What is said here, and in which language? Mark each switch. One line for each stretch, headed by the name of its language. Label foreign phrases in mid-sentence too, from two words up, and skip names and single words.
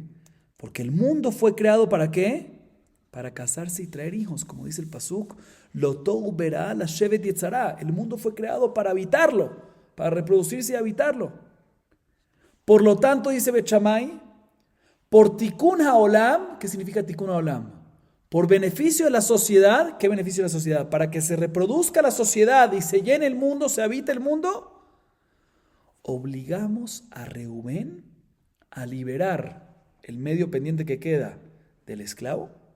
Spanish: Porque el mundo fue creado ¿para qué? Para casarse y traer hijos, como dice el pasuk,
Hebrew: לא תהו בראה לשבת יצרה.
Spanish: El mundo fue creado para habitarlo, para reproducirse y habitarlo. Por lo tanto, dice Bet Shammai, por
Hebrew: תיקון העולם,
Spanish: ¿qué significa
Hebrew: תיקון העולם?
Spanish: Por beneficio de la sociedad. ¿Qué beneficio de la sociedad? Para que se reproduzca la sociedad y se llene el mundo, se habite el mundo, obligamos a Reubén a liberar el medio pendiente que queda del esclavo.